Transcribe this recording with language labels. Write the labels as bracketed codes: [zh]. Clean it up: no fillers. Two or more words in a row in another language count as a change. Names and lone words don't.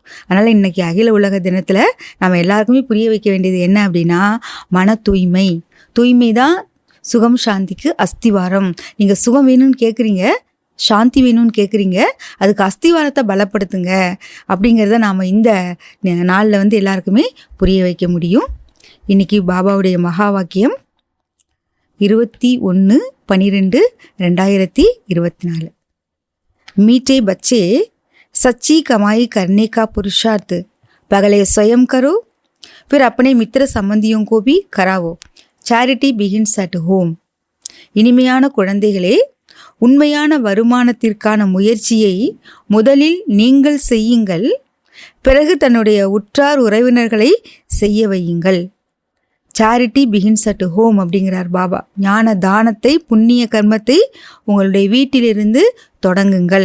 [ta] அதனால் இன்றைக்கி அகில உலக தினத்தில் நம்ம எல்லாருக்குமே புரிய வைக்க வேண்டியது என்ன அப்படின்னா, மன தூய்மை தான் சுகம் சாந்திக்கு அஸ்திவாரம். நீங்கள் சுகம் வேணும்னு கேட்குறீங்க, சாந்தி வேணும்னு கேட்குறீங்க, அதுக்கு அஸ்திவாரத்தை பலப்படுத்துங்க அப்படிங்கிறத நாம் இந்த நாளில் வந்து எல்லாருக்குமே புரிய வைக்க முடியும். இன்னைக்கு பாபாவுடைய மகா வாக்கியம் 21/12/2024. [hi] मीठे बच्चे, सच्ची कमाई करने का पुरुषार्थ पहले स्वयं करो, फिर अपने मित्र संबंधियों को भी करावो. [en] Charity begins at home. [ta] இனிமையான குழந்தைகளே, உண்மையான வருமானத்திற்கான முயற்சியை முதலில் நீங்கள் செய்யுங்கள், பிறகு தன்னுடைய உற்றார் உறவினர்களை செய்ய வையுங்கள். [en] charity begins at home [ta] அப்படிங்கிறார் பாபா. ஞான தானத்தை, புண்ணிய கர்மத்தை உங்களுடைய வீட்டிலிருந்து தொடங்குங்கள்.